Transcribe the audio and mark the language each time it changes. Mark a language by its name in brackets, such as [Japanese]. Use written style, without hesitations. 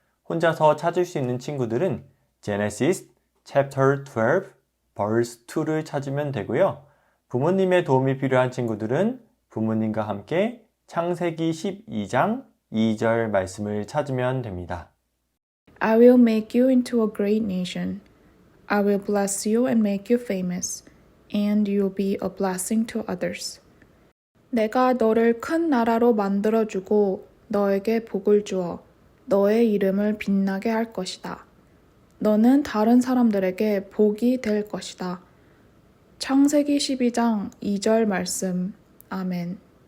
[Korean] 혼자서 찾을 수 있는 친구들은 [English] Genesis chapter 12 verse 2 [Korean] 를 찾으면 되고요. 부모님의 도움이 필요한 친구들은 부모님과 함께 창세기 12장 2절 말씀을 찾으면 됩니다. [English] I will make you into a great nation. I will bless you and make you famous, and you'll be a blessing to others. [Korean] 내가 너를 큰 나라로 만들어주고 너에게 복을 주어 너의 이름을 빛나게 할 것이다. 너는 다른 사람들에게 복이 될 것이다. 창세기 12장 2절 말씀. 아멘.